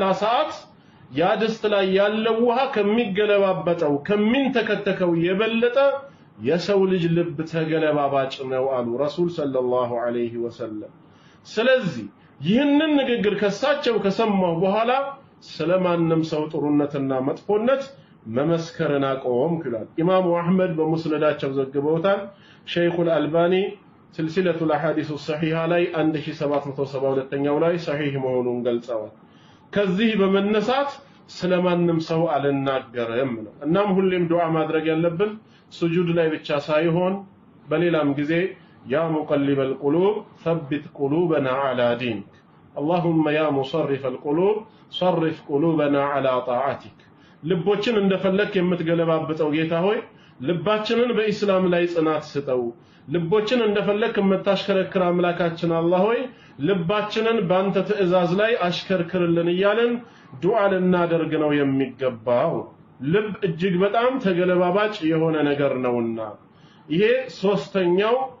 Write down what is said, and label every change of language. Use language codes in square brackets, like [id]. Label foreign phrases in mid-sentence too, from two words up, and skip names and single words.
[am] ሰዓት ያ ድስት ላይ ያለው ውሃ ከሚገለባበጠው ከሚንተከተከው የበለጠ የሰው ልጅ ልብ ተገለባባጭ ነው አሉ [ar] رسول صلى الله عليه وسلم። [am] ስለዚህ ይህንን ንግግር ከሳቸው ከሰማሁ በኋላ ስለማንም ሰው ጥሩነትና መጥፎነት መመስከርን አቆምኩ ይላል። ኢማሙ አህመድ በሙስነዳቸው ዘግበውታል። ሸይኹል አልባኒ سلسلة الأحاديث الصحيحة ላይ 1772ኛው ላይ صحيح መሆኑን ገልጸዋል። ከዚህ በመነሳት ስለማንም ሰው አልናገርም ነው። እናም ሁሌም ዱዓ ማድረግ ያለብን ስጁድ ላይ ብቻ ሳይሆን በሌላም ጊዜ [ar] يا مقلب القلوب ثبت قلوبنا على دينك اللهم يا مصرف القلوب صرف قلوبنا على طاعتك [am] ልቦችን እንደፈለክ የምትገለባብጠው ጌታ ሆይ ልባችንን በእስላም ላይ ጽናት ስጠው። ልቦችን እንደፈለክ የምታሽከረክር አምላካችን አላህ ሆይ ልባችንን ባንተ ትእዛዝ ላይ አሽከርክርልን እያለን ዱዓ ልናደርግ ነው የሚገባው። ልብ እጅግ በጣም ተገለባባጭ የሆነ ነገር ነውና ይሄ ሶስተኛው